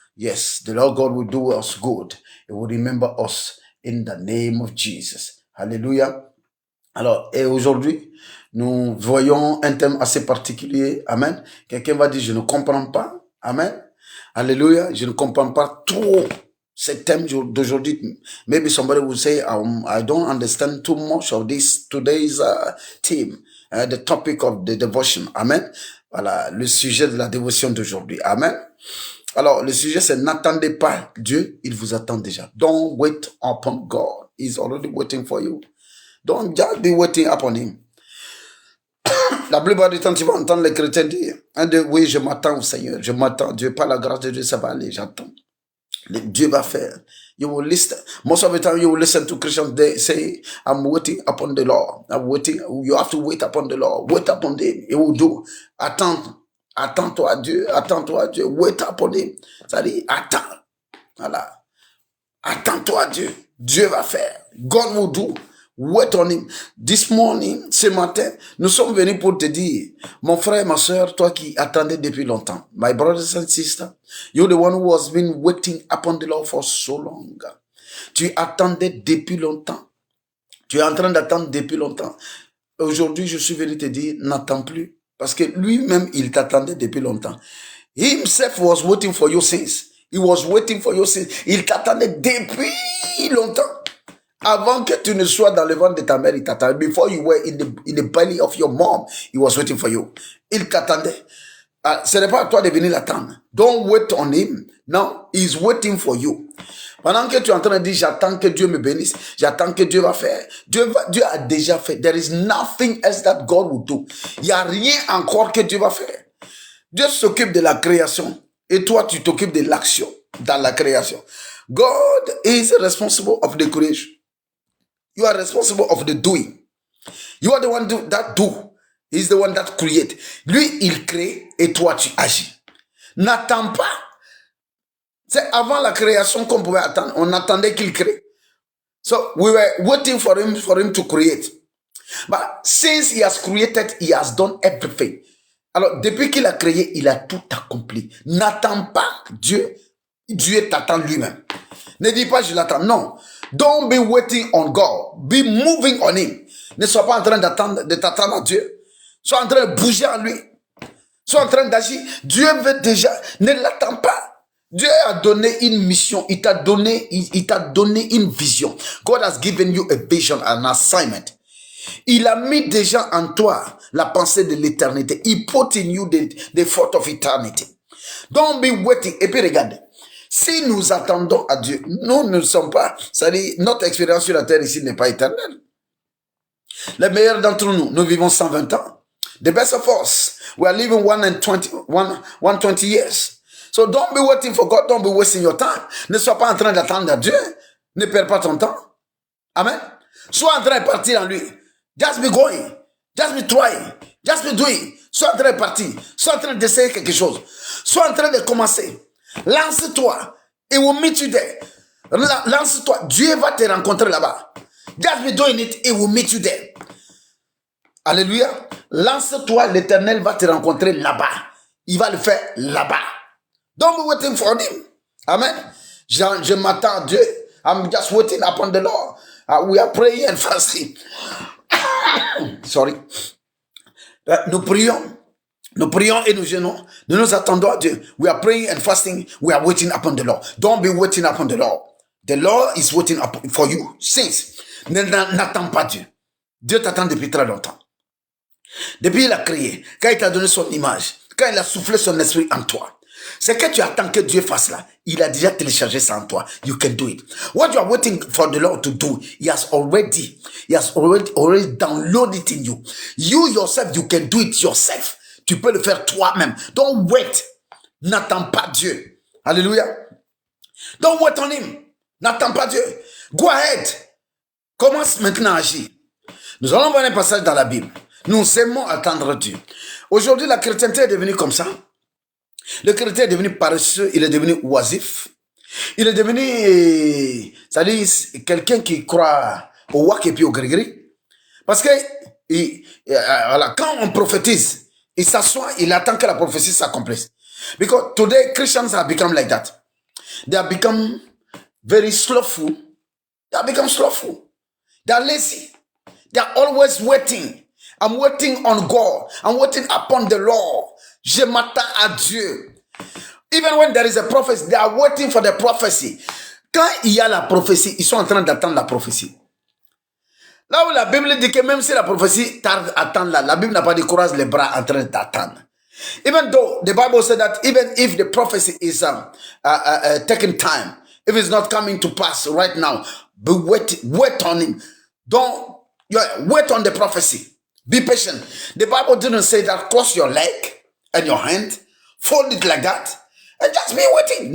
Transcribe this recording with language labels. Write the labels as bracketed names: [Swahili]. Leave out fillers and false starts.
[English] Yes, the Lord God will do us good. He will remember us in the name of Jesus. [French] Alléluia. Alors, et aujourd'hui, nous voyons un thème assez particulier. Amen. Quelqu'un va dire, je ne comprends pas. Amen. Alléluia, je ne comprends pas trop ce thème d'aujourd'hui. [English] Maybe somebody will say, I don't understand too much of today's theme, the topic of the devotion. Amen. [French] Voilà, le sujet de la dévotion d'aujourd'hui. Amen. Alors, le sujet, c'est n'attendez pas Dieu, il vous attend déjà. [English] Don't wait upon God. He's already waiting for you. Don't just be waiting upon Him. [French] La plupart du temps, tu vas entendre les chrétiens dire, oui, je m'attends au Seigneur, je m'attends, Dieu, par la grâce de Dieu, ça va aller, j'attends. Dieu va faire. [English] You will listen. Most of the time, you will listen to Christians, they say, I'm waiting upon the Lord. I'm waiting. You have to wait upon the Lord. Wait upon Him. He will do. [French] Attends-toi à Dieu, [English] wait upon Him. [French] Ça dit, attends. Voilà. Attends-toi à Dieu. Dieu va faire. [English] God will do. Wait on Him. This morning, [French] ce matin, nous sommes venus pour te dire, mon frère et ma soeur, toi qui attendais depuis longtemps, [English] my brothers and sisters, you're the one who has been waiting upon the Lord for so long. [French] Tu attendais depuis longtemps. Tu es en train d'attendre depuis longtemps. Aujourd'hui, je suis venu te dire, n'attends plus. Parce que lui-même, il t'attendait depuis longtemps. [English] He himself was waiting for your sins. He was waiting for your sins. [French] Il t'attendait depuis longtemps. Avant que tu ne sois dans le ventre de ta mère, il t'attendait. [English] Before you were in the belly of your mom, he was waiting for you. [French] Il t'attendait. Ce n'est pas à toi de venir l'attendre. [English] Don't wait on him. No, he's waiting for you. [French] Pendant que tu es en train de dire, j'attends que Dieu me bénisse, j'attends que Dieu va faire. Dieu a déjà fait. [English] There is nothing else that God will do. [French] Il n'y a rien encore que Dieu va faire. Dieu s'occupe de la création. Et toi, tu t'occupes de l'action dans la création. [English] God is responsible of the creation. You are responsible of the doing. You are the one that do. He's the one that create. [French] Lui, il crée et toi, tu agis. N'attends pas. C'est avant la création qu'on pouvait attendre. On attendait qu'il crée. [English] So we were waiting for him to create. But since he has created, he has done everything. [French] Alors, depuis qu'il a créé, il a tout accompli. N'attends pas Dieu. Dieu t'attend lui-même. Ne dis pas, je l'attends. Non. [English] Don't be waiting on God. Be moving on Him. [French] Ne sois pas en train de t'attendre à Dieu. Sois en train de bouger en lui. Sois en train d'agir. Dieu veut déjà. Ne l'attends pas. Dieu a donné une mission, il t'a donné une vision. [English] God has given you a vision, an assignment. [French] Il a mis déjà en toi la pensée de l'éternité. [English] He put in you the thought of eternity. Don't be waiting. [French] Et puis regardez, si nous attendons à Dieu, nous ne sommes pas, c'est-à-dire notre expérience sur la terre ici n'est pas éternelle. Les meilleurs d'entre nous, nous vivons 120 ans. [English] The best of us, we are living 120 years. So don't be waiting for God, don't be wasting your time. [French] Ne sois pas en train d'attendre à Dieu. Ne perds pas ton temps. Amen. Sois en train de partir en lui. [English] Just be going. Just be trying. Just be doing. [French] Sois en train de partir. Sois en train d'essayer quelque chose. Sois en train de commencer. Lance-toi. [English] It will meet you there. [French] Lance-toi. Dieu va te rencontrer là-bas. [English] Just be doing it. It will meet you there. Alléluia. [French] Lance-toi. L'Éternel va te rencontrer là-bas. Il va le faire là-bas. [English] Don't be waiting for him. Amen. [French] Je m'attends à Dieu. [English] I'm just waiting upon the Lord. We are praying and fasting. Sorry. [French] Nous prions et nous jeûnons. Nous nous attendons à Dieu. [English] We are praying and fasting. We are waiting upon the Lord. Don't be waiting upon the Lord. The Lord is waiting for you. [French] Since. N'attends pas Dieu. Dieu t'attend depuis très longtemps. Depuis il a créé, quand il t'a donné son image, quand il a soufflé son esprit en toi, c'est que tu attends que Dieu fasse là. Il a déjà téléchargé ça en toi. [English] You can do it. What you are waiting for the Lord to do, He has already downloaded it in you. You yourself, you can do it yourself. [French] Tu peux le faire toi-même. [English] Don't wait. [French] N'attends pas Dieu. [English] Alléluia. Don't wait on Him. N'attends pas Dieu. Go ahead. [French] Commence maintenant à agir. Nous allons voir un passage dans la Bible. Nous aimons attendre Dieu. Aujourd'hui, la chrétienté est devenue comme ça. Le chrétien est devenu paresseux, il est devenu oisif. Il est devenu, c'est-à-dire, quelqu'un qui croit au wak et puis au gris-gris. Parce que, voilà, quand on prophétise, il s'assoit, il attend que la prophétie s'accomplisse. [English] Because today, Christians have become like that. They have become very slothful. They have become slothful. They are lazy. They are always waiting. I'm waiting on God. I'm waiting upon the Lord. [French] Je m'attends à Dieu. [English] Even when there is a prophecy, they are waiting for the prophecy. [French] Quand il y a la prophétie, ils sont en train d'attendre la prophétie. Là où la Bible dit que même si la prophétie tarde à attendre là, la Bible n'a pas dit croise les bras en train d'attendre. [English] Even though the Bible said that even if the prophecy is taking time, if it's not coming to pass right now, but wait on him. Don't wait on the prophecy. Be patient. The Bible didn't say that cross your leg and your hand, fold it like that, and just be waiting.